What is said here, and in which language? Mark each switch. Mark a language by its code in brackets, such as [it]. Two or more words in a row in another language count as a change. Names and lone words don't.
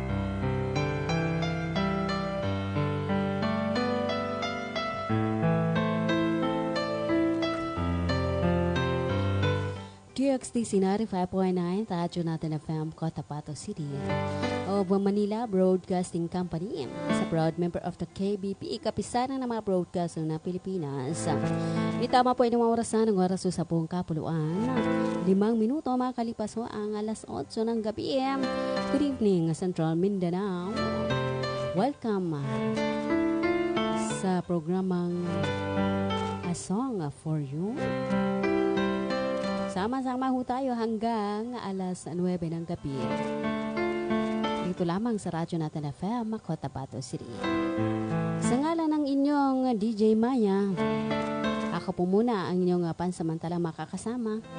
[tl] DXDC 95.9, Radyo Natin FM, Cotabato City. [en] Of Manila Broadcasting Company, sa proud member of the KBP, [tl] kapisanan ng mga broadcaster na Pilipinas. Itama po inyong orasan ng oras sa buong kapuluan. 5 minuto makalipas ho ang alas 8 ng gabi. [en] Good evening, [tl] Central Mindanao. Welcome sa programang A Song for You. Sama-sama ho tayo hanggang alas 9 ng gabi. Dito lamang sa Radyo Natin FM, Cotabato City. Sa ngalan ng inyong DJ Maya, ako po muna ang inyong pansamantalang makakasama.